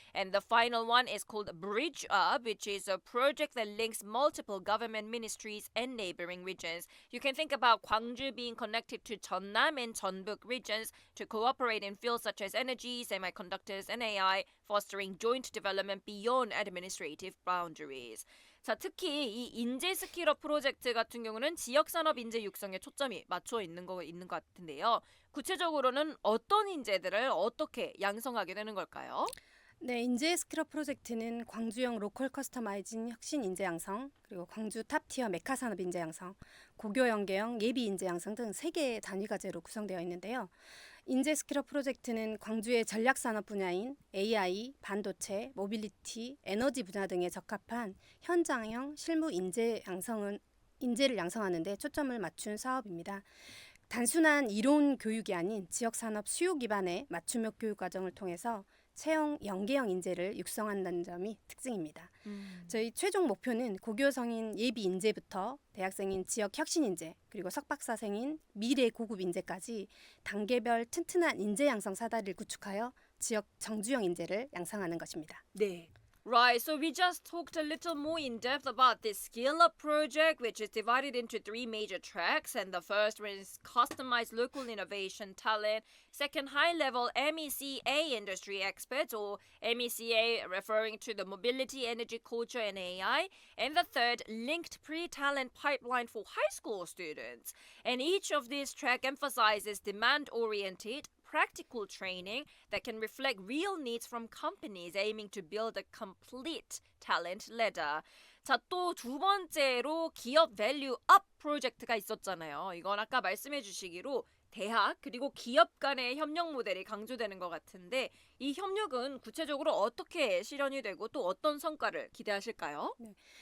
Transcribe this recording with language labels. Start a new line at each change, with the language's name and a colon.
English: And the final one is called Bridge Up, which is a project that links multiple government ministries and neighboring regions. You can think about Gwangju being connected to Jeonnam and Jeonbuk regions to cooperate in fields such as energy, semiconductors, and AI, fostering joint development beyond administrative boundaries.
Korean: 자, 특히 이 인재 스킬업 프로젝트 같은 경우는 지역 산업 인재 육성에 초점이 맞춰 있는 것 같은데요. 구체적으로는 어떤 인재들을 어떻게 양성하게 되는 걸까요? 네, 인재 스킬업 프로젝트는 광주형 로컬 커스터마이징 혁신 인재 양성, 그리고 광주 탑티어 메카 산업 인재 양성, 고교 연계형 예비 인재 양성 등 3개의 단위 과제로 구성되어 있는데요. 인재 스킬업 프로젝트는 광주의 전략 산업 분야인 AI, 반도체, 모빌리티, 에너지 분야 등에 적합한 현장형 실무 인재를 양성하는 데 초점을 맞춘 사업입니다. 단순한 이론 교육이 아닌 지역 산업 수요 기반의 맞춤형 교육 과정을 통해서 채용 연계형 인재를 육성한다는 점이 특징입니다. 저희 최종 목표는 고교 성인 예비 인재부터 대학생인 지역 혁신 인재, 그리고 석박사생인 미래 고급 인재까지 단계별 튼튼한 인재 양성 사다리를 구축하여 지역 정주형 인재를 양성하는 것입니다. 네.
English: Right, so we just talked a little more in depth about this Skill Up project, which is divided into 3 major tracks. And the first one is customized local innovation talent. Second, high-level MECA industry experts, or MECA referring to the mobility, energy, culture, and AI. And the third, linked pre-talent pipeline for high school students. And each of these tracks emphasizes demand-oriented, practical training that can reflect real needs from companies aiming to build a complete talent ladder.
Korean: 자, 또 두 번째로 기업 밸류 업 프로젝트가 있었잖아요. 이건 아까 말씀해 주시기로 대학 그리고 기업 간의 협력 모델이 강조되는 것 같은데 이 협력은 구체적으로 어떻게 실현이 되고 또 어떤 성과를 기대하실까요? 네.